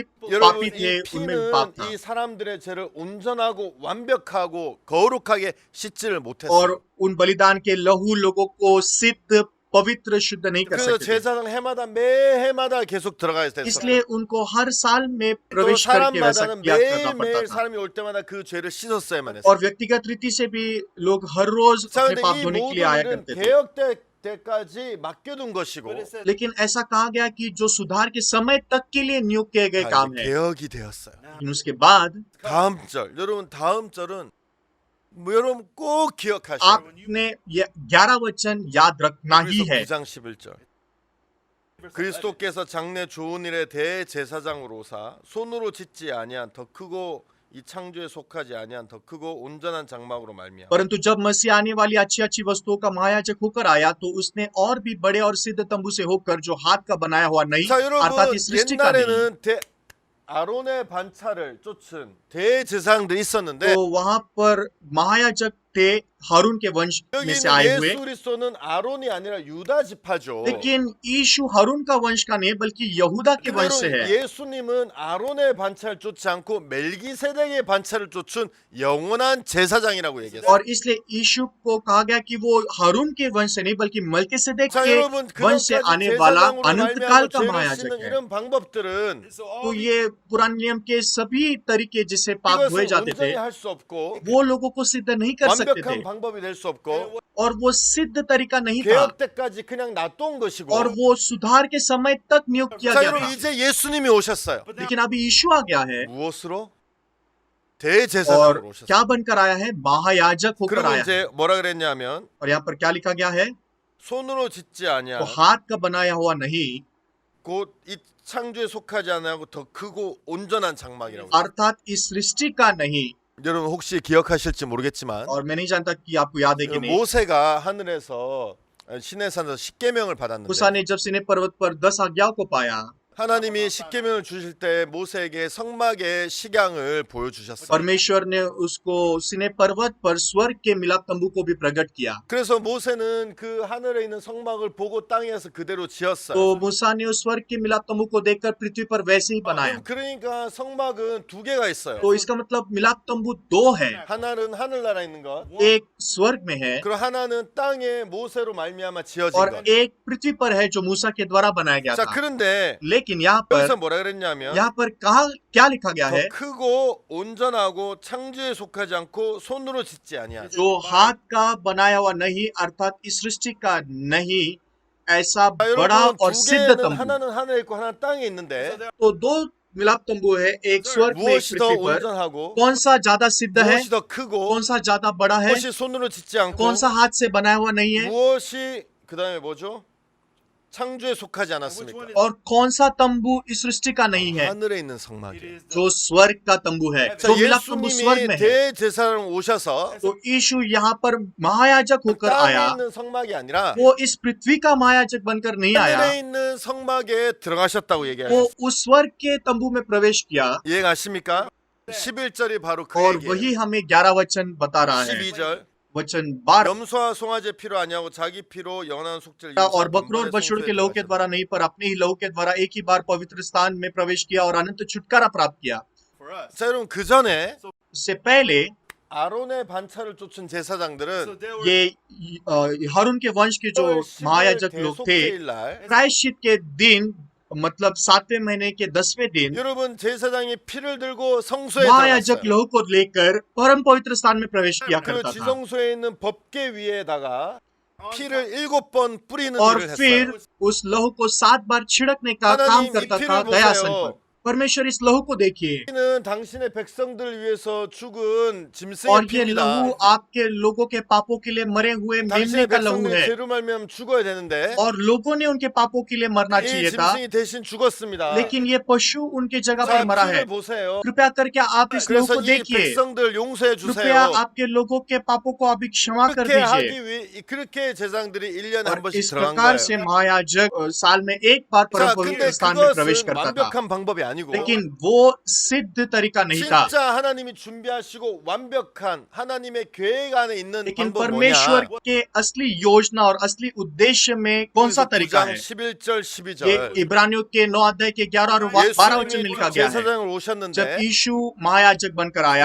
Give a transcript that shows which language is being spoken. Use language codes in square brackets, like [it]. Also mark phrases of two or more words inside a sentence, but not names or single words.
[ko] 여러분 [hi] पापी थे, [ko] 이 [hi] उनमें भी पाप [ko] 피는 [hi] था। [ko] 이 사람들의 죄를 온전하고 완벽하고 거룩하게 씻지를 못했어요. [hi] और उन बलिदान के लहू लोगों को सिद्ध पवित्र शुद्ध नहीं कर [ko] 그래서 [hi] सकते थे। [ko] 제사장 해마다 매해마다 계속 들어가야 됐어요. [hi] इसलिए उनको हर साल में [ko] 또 [hi] प्रवेश करके वैसा [ko] 사람마다는 [hi] किया करना पड़ता [ko] 매일매일 [hi] था। [ko] 사람이 올 때마다 그 죄를 씻었어야만 했어요. [hi] और व्यक्तिगत रीति से भी लोग हर रोज [ko] 자, [hi] अपने [ko] 근데 [hi] पाप [ko] 이 [hi] धोने के लिए [ko] 모든 [hi] आया [ko] 일은 [hi] करते थे। [ko] 개혁 때까지 맡겨둔 것이고 [hi] लेकिन ऐसा कहा गया कि जो सुधार के समय तक के लिए नियुक्त किए गए [ko] 자, [hi] काम [ko] 이제 [hi] है। [ko] 개혁이 되었어요. [hi] लेकिन उसके बाद [ko] 다음 절 여러분 다음 절은 여러분 꼭 기억하셔야 돼요. [hi] आपने ये 11 वचन याद रखना ही [ko] 그래서 [hi] है। [ko] 9장 11절 그리스도께서 장래 좋은 일에 대제사장으로 오사 손으로 짓지 아니한 더 크고 이 창조에 속하지 아니한 더 크고 온전한 장막으로 말미암아 [hi] परंतु जब मसीह आने वाली अच्छी अच्छी वस्तुओं का महायाजक होकर आया तो उसने और भी बड़े और सिद्ध तंबू से होकर जो हाथ का बनाया हुआ नहीं [ko] 자 [hi] अर्थात [ko] 여러분 [hi] इस सृष्टि का नहीं। [ko] 옛날에는 아론의 반차를 쫓은 대제사장들이 있었는데 [hi] तो वहां पर महायाजक थे हारून के वंश [ko] 여기 [hi] में से [ko] 있는 [hi] आए हुए, [ko] 예수 그리스도는 아론이 아니라 유다 지파죠. [hi] लेकिन यीशु हारून का वंश का नहीं बल्कि यहूदा के वंश से है। [ko] 예수님은 아론의 반차를 쫓지 않고 멜기세덱의 반차를 쫓은 영원한 제사장이라고 얘기했어요. [hi] और इसलिए यीशु को कहा गया कि वो हारून के वंश से नहीं बल्कि मलकीसेदेक [ko] 자 [hi] के [ko] 여러분 [hi] वंश से [ko] 그전까지 [hi] आने वाला [ko] 제사장으로 [hi] अनंत [ko] 말미암아 [hi] काल का [ko] 죄를 [hi] महायाजक [ko] 씻는 [hi] है। [ko] 이런 방법들은 [hi] तो ये पुराने नियम के सभी तरीके जिससे पाप धोए [ko] 이것을 [hi] जाते थे [ko] 온전히 할 수 없고 [hi] वो लोगों को सिद्ध नहीं कर सकते थे [ko] 완벽한 방법이 될 수 없고 [hi] और वो सिद्ध तरीका नहीं था [ko] 개혁 때까지 그냥 놔둔 것이고 [hi] और वो सुधार के समय तक नियुक्त किया [ko] 자 [hi] गया [ko] 여러분 [hi] था। [ko] 이제 예수님이 오셨어요. [hi] लेकिन अभी यीशु आ गया है [ko] 무엇으로? [hi] और [ko] 대제사장으로 오셨어요. [hi] क्या बनकर आया है? महायाजक होकर [ko] 그리고 [hi] आया है। [ko] 이제 뭐라 그랬냐면 [hi] और यहाँ पर क्या लिखा गया है? [ko] 손으로 짓지 아니한 [hi] वो हाथ का बनाया हुआ नहीं, [ko] 곧 이 창조에 속하지 않고 더 크고 온전한 장막이라고. [hi] अर्थात इस सृष्टि का नहीं। [ko] 여러분 혹시 기억하실지 모르겠지만 [hi] और मैं नहीं जानता कि आपको याद है कि नहीं। [ko] 모세가 하늘에서 시내산에서 십계명을 받았는데 [hi] मूसा ने जब सीनै पर्वत पर 10 आज्ञाओं को पाया [ko] 하나님이 십계명을 주실 때 모세에게 성막의 식양을 보여주셨어요. [hi] परमेश्वर ने उसको सिने पर्वत पर स्वर्ग के मिलाप तंबू को भी प्रकट किया। [ko] 그래서 모세는 그 하늘에 있는 성막을 보고 땅에서 그대로 지었어요. [hi] तो मूसा ने उस स्वर्ग के मिलाप तंबू को देखकर पृथ्वी पर वैसे ही बनाया। [ko] 그러니까 성막은 두 개가 있어요. [hi] तो इसका मतलब मिलाप तंबू दो है, [ko] 하나는 하늘나라에 있는 것, [hi] एक स्वर्ग में है [ko] 그리고 하나는 땅에 모세로 말미암아 지어진 [hi] और [ko] 것. [hi] एक पृथ्वी पर है जो मूसा के द्वारा बनाया गया [ko] 자, [hi] था। [ko] 그런데 [hi] लेकिन यहाँ [ko] 여기서 [hi] पर [ko] 뭐라 그랬냐면 [hi] कहा क्या लिखा गया [ko] 더 [hi] है, [ko] 크고 온전하고 창조에 속하지 않고 손으로 짓지 아니하죠. [hi] जो हाथ का बनाया हुआ नहीं अर्थात इस सृष्टि का नहीं, ऐसा [ko] 자, [hi] बड़ा [ko] 여러분 [hi] और [ko] 두 [hi] सिद्ध [ko] 개는 [hi] तंबू। [ko] 하나는 하늘에 있고 하나는 땅에 있는데 [hi] तो दो मिलाप तंबू है, एक स्वर्ग में एक [ko] 무엇이 더 [hi] पृथ्वी पर। [ko] 온전하고 [hi] कौन सा ज्यादा सिद्ध है, [ko] 무엇이 더 크고 [hi] कौन सा ज्यादा बड़ा है, [ko] 무엇이 손으로 짓지 않고 [hi] कौन सा हाथ से बनाया हुआ नहीं है, [ko] 무엇이 그다음에 뭐죠? 창조에 속하지 않았습니까? [hi] और कौन सा तंबू इस सृष्टि का नहीं है, [ko] 하늘에 있는 성막이에요. [hi] जो स्वर्ग का तंबू है। [ko] 자, [hi] तो मिलाप तंबू स्वर्ग [ko] 예수님이 [hi] में है। [ko] 대제사장 오셔서 [hi] तो यीशु यहाँ पर महायाजक होकर [ko] 땅에 [hi] आया, [ko] 있는 성막이 아니라 [hi] वो इस पृथ्वी का महायाजक बनकर नहीं आया, [ko] 하늘에 있는 성막에 들어가셨다고 [hi] वो [ko] 얘기해요. [hi] उस स्वर्ग के तंबू में प्रवेश किया। [ko] 이해가십니까? 11절이 바로 그 [hi] और [ko] 얘기예요. [hi] वही हमें 11 वचन बता रहा है। [ko] 12절 [hi] वचन 12, [ko] 염소와 송아지 피로 아니하고 자기 피로 영원한 속죄를 [hi] और बकरों और बछड़ों के लहू के द्वारा नहीं पर अपने ही लहू के द्वारा एक ही बार पवित्र स्थान में प्रवेश किया और अनंत छुटकारा प्राप्त किया। [ko] 자, 여러분 그 전에 [hi] इससे पहले [ko] 아론의 반차를 쫓은 제사장들은 [hi] ये हारून के वंश के जो महायाजक लोग थे, [ko] 대속죄일 날 [hi] प्रायश्चित के दिन मतलब 7वें महीने के 10वें दिन [ko] 여러분 제사장이 피를 들고 성소에 [hi] महायाजक [ko] 들어갔어요. [hi] लहू को लेकर परम पवित्र स्थान में प्रवेश किया [ko] 그리고 [hi] करता था [ko] 지성소에 있는 법궤 위에다가 피를 7번 뿌리는 [hi] और [ko] 일을 [hi] फिर [ko] 했어요. [hi] उस लहू को 7 बार छिड़कने का काम [ko] 하나님 이 [hi] करता था [ko] 피를 [hi] दयासन [ko] 보세요. [hi] पर। परमेश्वर इस लहू को देखिए, [ko] 피는 당신의 백성들을 위해서 죽은 짐승의 [hi] और ये [ko] 피입니다. [hi] लहू आपके लोगों के पापों के लिए मरे हुए मेमने [ko] 당신의 [hi] का लहू [ko] 백성들이 [hi] है, [ko] 죄로 말미암아 죽어야 되는데 [hi] और लोगों ने उनके पापों के लिए मरना [ko] 이 [hi] चाहिए था, [ko] 짐승이 대신 죽었습니다. [hi] लेकिन ये पशु उनके जगह [ko] 자, [hi] पर मरा है। [ko] 피를 보세요. [hi] कृपया करके आप इस लहू [ko] 그래서 [hi] को [ko] 이 [hi] देखिए, [ko] 백성들 용서해 [hi] कृपया [ko] 주세요. [hi] आपके लोगों के पापों को अभी क्षमा कर [ko] 그렇게 [hi] दीजिए। [ko] 하기 위해 그렇게 제사장들이 1년에 한 [hi] और [ko] 번씩 [hi] इस [ko] 들어간 [hi] प्रकार [ko] 거예요. [hi] से महायाजक साल में एक बार परम [ko] 자, [hi] पवित्र [ko] 근데 [hi] स्थान में प्रवेश [ko] 그것은 [hi] करता था, [ko] 완벽한 방법이 아니고 [hi] लेकिन वो सिद्ध तरीका नहीं था। [ko] 진짜 하나님이 준비하시고 완벽한 하나님의 계획 안에 있는 [hi] लेकिन [ko] 방법 [hi] परमेश्वर [ko] 뭐냐? [hi] के असली योजना और असली उद्देश्य में कौन सा तरीका [ko] 9장 [hi] है? [ko] 11절 [hi] ये [ko] 12절 [hi] इब्रानियों के 9 अध्याय के 11 और 12 वचन में लिखा [ko] 예수님이 [hi] गया है। [ko] 제사장을 [hi] जब [ko] 오셨는데 [hi] यीशु महायाजक बनकर आया,